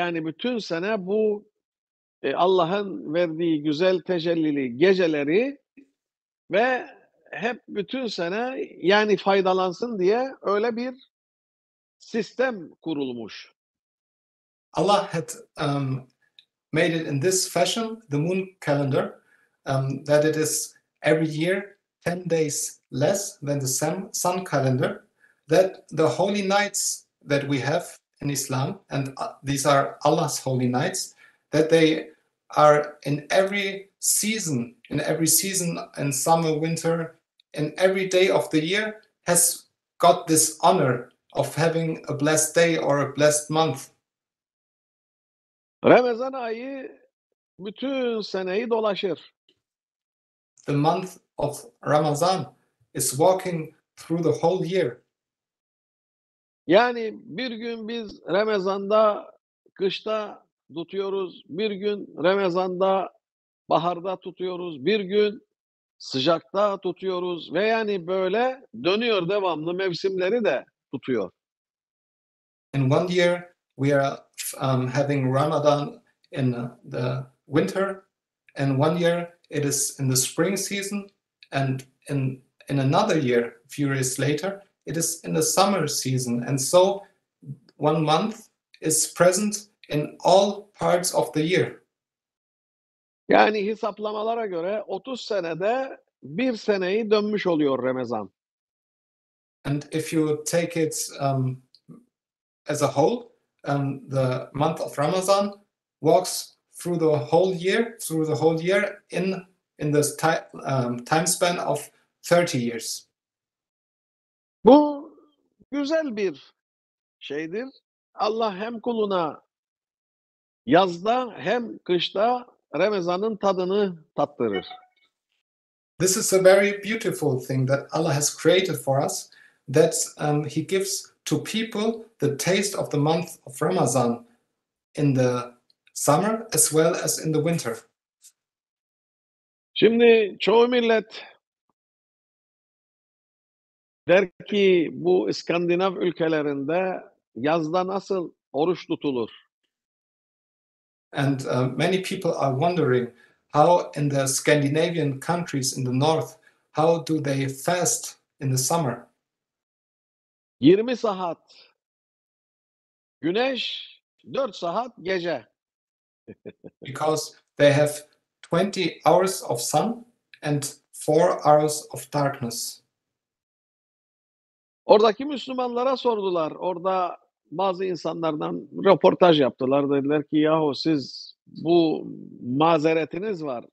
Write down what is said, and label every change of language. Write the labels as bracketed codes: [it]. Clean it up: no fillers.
[tr] Yani bütün sene bu Allah'ın verdiği güzel tecellili geceleri ve hep bütün sene yani faydalansın diye öyle bir sistem kurulmuş. [en] Allah had made it in this fashion, the moon calendar, that it is every year 10 days less than the sun calendar, that the holy nights that we have in Islam, and these are Allah's holy nights, that they are in every season, in summer, winter, in every day of the year, has got this honor of having a blessed day or a blessed month. [tr] Ramazan ayı bütün seneyi dolaşır. [en] The month of Ramadan is walking through the whole year. [tr] Yani bir gün biz Ramazan'da kışta tutuyoruz, bir gün Ramazan'da baharda tutuyoruz, bir gün sıcakta tutuyoruz ve yani böyle dönüyor devamlı mevsimleri de tutuyor. [en] In one year, we are having Ramadan in the winter, and 1 year it is in the spring season, and in another year, a few years later, it is in the summer season. And so 1 month is present in all parts of the year. [tr] Yani hesaplamalara göre 30 senede bir seneyi dönmüş oluyor Ramazan. [en] And if you take it as a whole, the month of Ramadan walks through the whole year in this time span of 30 years. [tr] Bu güzel bir şeydir. Allah hem kuluna yazda hem kışta Ramazan'ın tadını tattırır. [en] This is a very beautiful thing that Allah has created for us, that He gives to people the taste of the month of Ramadan in the summer as well as in the winter. [tr] Şimdi çoğu millet der ki bu İskandinav ülkelerinde yazda nasıl oruç tutulur? [en] And many people are wondering how in the Scandinavian countries in the north, how do they fast in the summer? [tr] 20 saat güneş, 4 saat gece. [en] Because they have 20 hours of sun and 4 hours of darkness. [tr] Oradaki Müslümanlara sordular. Orada bazı insanlardan röportaj yaptılar. Dediler ki yahu siz bu mazeretiniz var.